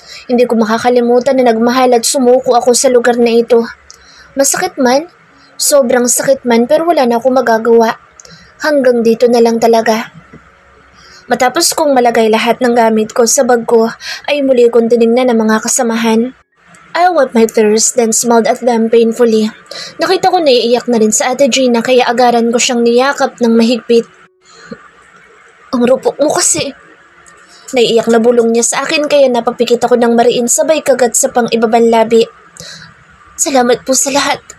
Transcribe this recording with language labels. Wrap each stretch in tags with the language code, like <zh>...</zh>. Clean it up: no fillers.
<tl>Hindi ko makakalimutan na nagmahal at sumuko ako sa lugar na ito. Masakit man, sobrang sakit man pero wala na akong magagawa. Hanggang dito na lang talaga. Matapos kong malagay lahat ng gamit ko sa bag ko ay muli kong tinignan ang mga kasamahan.</tl> <en>I wiped my tears then smiled at them painfully.</en> <tl>Nakita ko naiiyak na rin sa Ate Gina kaya agaran ko siyang niyakap ng mahigpit. Ang rupok mo kasi. Naiiyak na bulong niya sa akin kaya napapikit ako ng mariin sabay kagat sa pang-ibabang labi. Salamat po sa lahat.</tl>